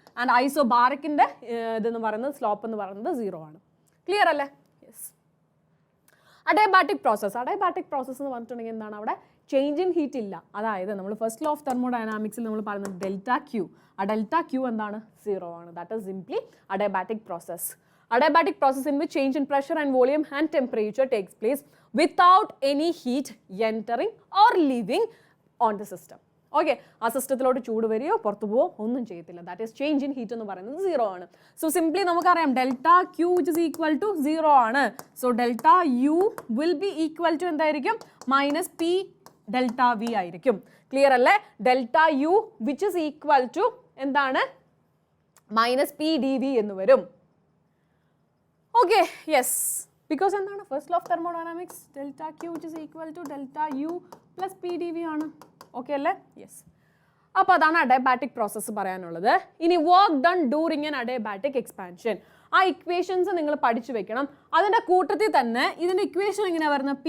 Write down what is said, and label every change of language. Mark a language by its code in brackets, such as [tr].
[ml] And ഐസോബാറിക്കിൻ്റെ ഇതെന്ന് പറയുന്നത് slope എന്ന് പറയുന്നത് 0 ആണ്. ക്ലിയർ അല്ലേ? യെസ്. അഡയബാറ്റിക് പ്രോസസ് എന്ന് പറഞ്ഞിട്ടുണ്ടെങ്കിൽ എന്താണ്? അവിടെ ചേഞ്ച് ഇൻ ഹീറ്റ് ഇല്ല. അതായത് നമ്മൾ ഫസ്റ്റ് ലോ ഓഫ് തെർമോഡൈനാമിക്സിൽ നമ്മൾ പറയുന്നത് ഡെൽറ്റ ക്യൂ. ആ ഡെൽറ്റ ക്യൂ എന്താണ്? 0 ആണ്. [en] That is simply adiabatic process. Adiabatic process in which change in pressure and volume and temperature takes place without any heat entering or leaving on the system. [ml] Okay, ആ സിസ്റ്റത്തിലോട്ട് ചൂട് വരികയോ പുറത്തു പോവോ ഒന്നും ചെയ്യത്തില്ല. [en] that is change in heat [ml] എന്ന് പറയുന്നത് 0 ആണ്. [en] So simply നമുക്കറിയാം delta Q which is equal to 0 ആണ്. So delta U will be equal to [ml] എന്തായിരിക്കും? [en] Minus P delta V ആയിരിക്കും. Clear അല്ലേ? Delta U which is equal to എന്താണ്? Minus P D V എന്ന് വരും. Okay, yes, because [ml] എന്താണ്? [en] First law of thermodynamics delta Q which is equal to delta U plus P D V ആണ്. Okay അല്ലേ? Yes. അപ്പോൾ അതാണ് adiabatic process പറയാനുള്ളത്. ഇനി work done during an adiabatic expansion. [ml] ആ ഇക്വേഷൻസ് നിങ്ങൾ പഠിച്ചു വെക്കണം. അതിൻ്റെ കൂട്ടത്തിൽ തന്നെ ഇതിൻ്റെ ഇക്വേഷൻ എങ്ങനെയാണ് വരുന്നത്?